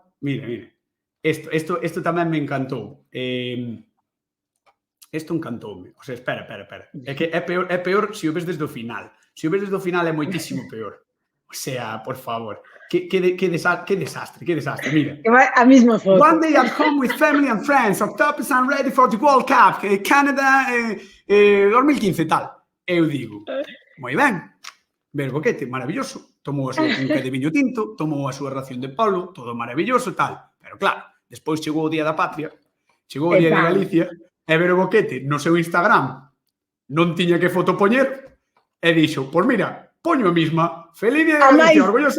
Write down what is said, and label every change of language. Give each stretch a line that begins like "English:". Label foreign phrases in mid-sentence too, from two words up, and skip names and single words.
Galician: Mira. Isto tamén me encantou. Isto encantoume.
Spanish: O sea,
Galician: espera. É que é peor se o ves desde o final. Se o ves desde o final é moitísimo peor.
Spanish: O sea,
Galician: por favor. Que desastre. Mira. A mesma foto.
English: One day at home with family and friends. Octopus and ready for the World Cup. Canada 2015,
Galician: tal. Eu digo, moi ben. Ver Boquete, maravilloso. Tomou a súa cunca de viño tinto, tomou a súa ración de polo, todo maravilloso, tal. Pero claro, despois chegou o Día da Patria, chegou o Día de Galicia, e ver o Boquete no seu Instagram non tiña que foto poñer, e dixo, pois mira, poño a mesma, feliz Día de Galicia, orgulloso.